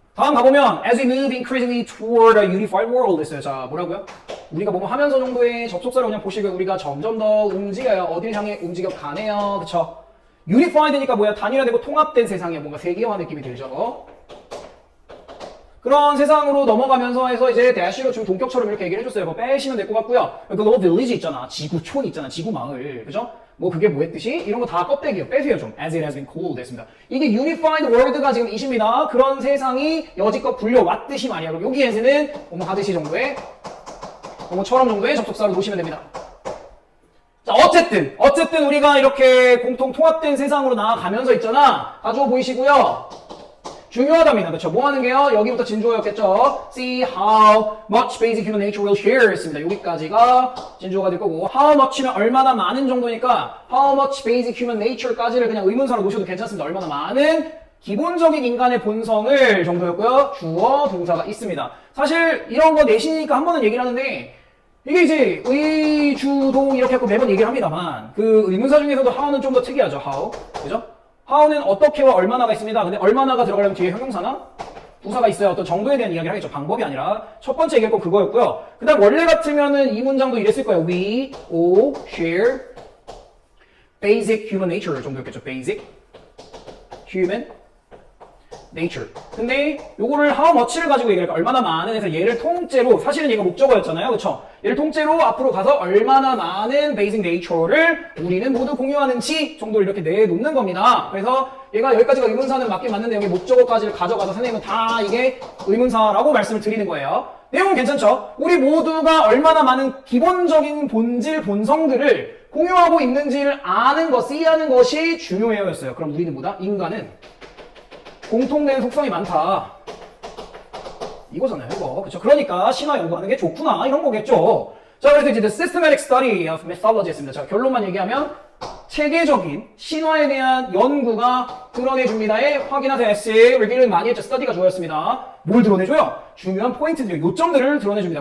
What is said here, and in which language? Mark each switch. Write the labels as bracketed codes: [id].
[ko] 다음 가보면 [en] as we move increasingly toward a unified world [ko] 했어요. 자, 뭐라고요? 우리가 뭐뭐 하면서 정도의 접속사를 그냥 보시고요. 우리가 점점 더 움직여요. 어딜 향해 움직여 가네요. 그쵸? unified니까 뭐야? 단일화되고 통합된 세상이야. 뭔가 세계화 느낌이 들죠. 그런 세상으로 넘어가면서 해서 이제 대시로 지금 동격처럼 이렇게 얘기를 해줬어요. 뭐 빼시면 될 것 같고요. 그 너 빌리지 있잖아. 지구촌 있잖아. 지구마을. 그죠? 뭐 그게 뭐 했듯이? 이런 거 다 껍데기예요. 빼세요 좀. [en] As it has been called [ko] 됐습니다. 이게 unified world가 지금 이십니다. 그런 세상이 여지껏 불려왔듯이 말이야. 그럼 여기에서는 뭐 하듯이 정도의 뭐처럼 정도의 접속사로 놓으시면 됩니다. 자, 어쨌든 우리가 이렇게 공통 통합된 세상으로 나아가면서 있잖아. 가지고 보이시고요. 중요하답니다. 그렇죠? 뭐 하는 게요? 여기부터 진주어였겠죠? [en] See how much basic human nature will share [ko] 했습니다. 여기까지가 진주어가 될 거고 how much는 얼마나 많은 정도니까 [en] how much basic human nature [ko] 까지를 그냥 의문사로 놓으셔도 괜찮습니다. 얼마나 많은 기본적인 인간의 본성을 정도였고요. 주어, 동사가 있습니다. 사실 이런 거 내신이니까 한 번은 얘기를 하는데 이게 이제 의, 주, 동 이렇게 하고 매번 얘기를 합니다만 그 의문사 중에서도 how는 좀 더 특이하죠. how. 그죠? how는 어떻게와 얼마나가 있습니다. 근데 얼마나가 들어가려면 뒤에 형용사나 부사가 있어야 어떤 정도에 대한 이야기를 하겠죠. 방법이 아니라 첫 번째 얘기할 건 그거였고요. 그 다음 원래 같으면은 이 문장도 이랬을 거예요. [en] We all share basic human nature [ko] 정도였겠죠. [en] basic human nature. [ko] 근데 요거를 how much를 가지고 얘기할까? 얼마나 많은 해서 얘를 통째로 사실은 얘가 목적어였잖아요. 그쵸? 얘를 통째로 앞으로 가서 얼마나 많은 basic nature를 우리는 모두 공유하는지 정도를 이렇게 내놓는 겁니다. 그래서 얘가 여기까지가 의문사는 맞긴 맞는데 여기 목적어까지를 가져가서 선생님은 다 이게 의문사라고 말씀을 드리는 거예요. 내용은 괜찮죠? 우리 모두가 얼마나 많은 기본적인 본질, 본성들을 공유하고 있는지를 아는 것, 이해하는 것이 중요해요 였어요. 그럼 우리는 뭐다? 인간은 공통된 속성이 많다. 이거잖아요, 이거. 그쵸? 그러니까 신화 연구하는 게 좋구나. 이런 거겠죠. 자, 그래서 이제 [en] The Systematic Study of Mythology [ko] 했습니다. 자, 결론만 얘기하면 체계적인 신화에 대한 연구가 드러내줍니다에 확인하세요. 에세이, 리뷰는 많이 했죠. 스터디가 좋았습니다. 뭘 드러내줘요? 중요한 포인트들, 요점들을 드러내줍니다.